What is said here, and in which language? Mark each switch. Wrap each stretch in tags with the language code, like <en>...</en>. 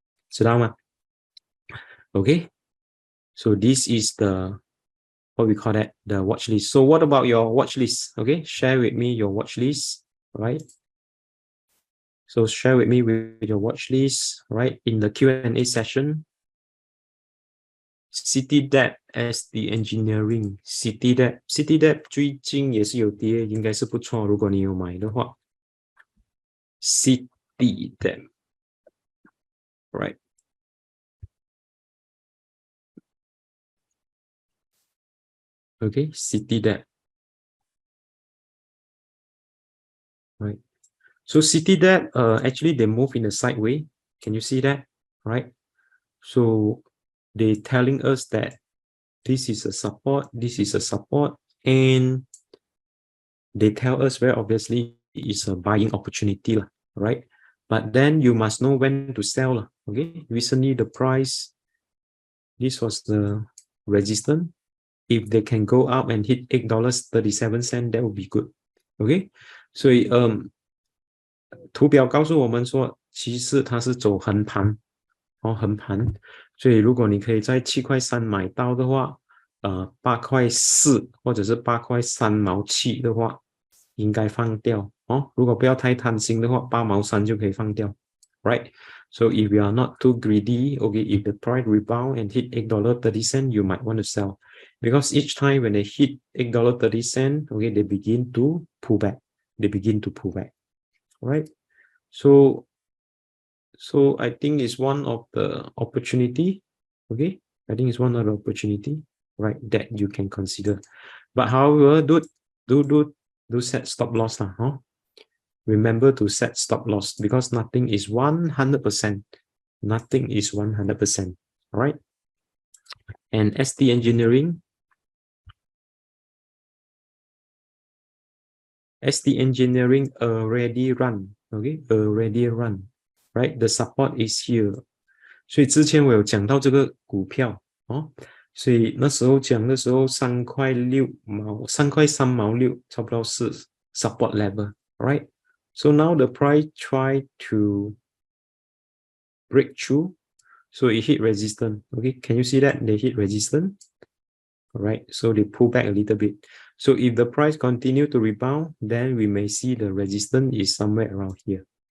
<en>So okay. So this is the, what we call that, the watch list. So what about your watch list? Okay, share with me your watch list, right? So share with me with your watch list, right? In the Q&A session.</en> <zh>CitiDev SD Engineering, CitiDev 最近也是有跌，应该是不错，如果你有买的话。</zh> <en>CitiDev, right? Okay, CitiDev, right? So CitiDev, actually they move in a sideways. Can you see that, right? So they telling us that this is a support, and they tell us very obviously it's a buying opportunity, right? But then you must know when to sell. Okay, recently the price, this was the resistance. If they can go up and hit $8.37, that would be good.</en> <zh>Okay, 所以图表告诉我们说，其实它是走横盘，横盘。所以如果你可以在7.3块买到的话，8.4或者是8.3毛7的话，应该放掉哦。如果不要太贪心的话，8毛3就可以放掉 ，</zh> <en>right? So if you are not too greedy, okay, if the price rebound and hit $8.30, you might want to sell, because each time when they hit $8.30, okay, they begin to pull back. Right? So I think it's one of the opportunity. Okay, I think it's one of the opportunity, right, that you can consider. But however, do set stop loss huh? Remember to set stop loss, because nothing is 100%. Nothing is 100%. All right. And SD Engineering. SD Engineering already run. Okay, already run. Right, the support is here.</en> <zh>所以之前我有讲到这个股票哦，所以那时候讲的时候3.3毛6，差不多是</zh> <en>support level, right? So now the price try to break through, so it hit resistance. Okay, can you see that they hit resistance? All right, so they pull back a little bit. So if the price continue to rebound, then we may see the resistance is somewhere around here.</en>